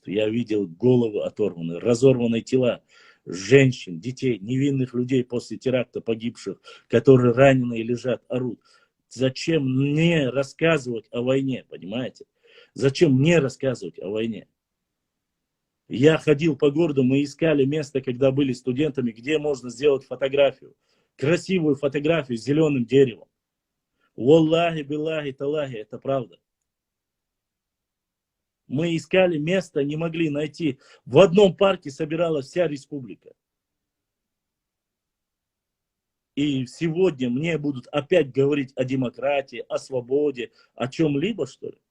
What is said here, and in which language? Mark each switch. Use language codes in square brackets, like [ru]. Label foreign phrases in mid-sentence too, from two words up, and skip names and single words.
[ru] Я видел головы оторванные, разорванные тела женщин, детей, невинных людей после теракта погибших, которые раненые лежат, орут. Зачем мне рассказывать о войне, понимаете? Зачем мне рассказывать о войне? Я ходил по городу, мы искали место, когда были студентами, где можно сделать фотографию. Красивую фотографию с зеленым деревом. [ar] والله، بالله، تالله, [ru] это правда. Мы искали место, не могли найти. В одном парке собиралась вся республика. И сегодня мне будут опять говорить о демократии, о свободе, о чем-либо, что ли?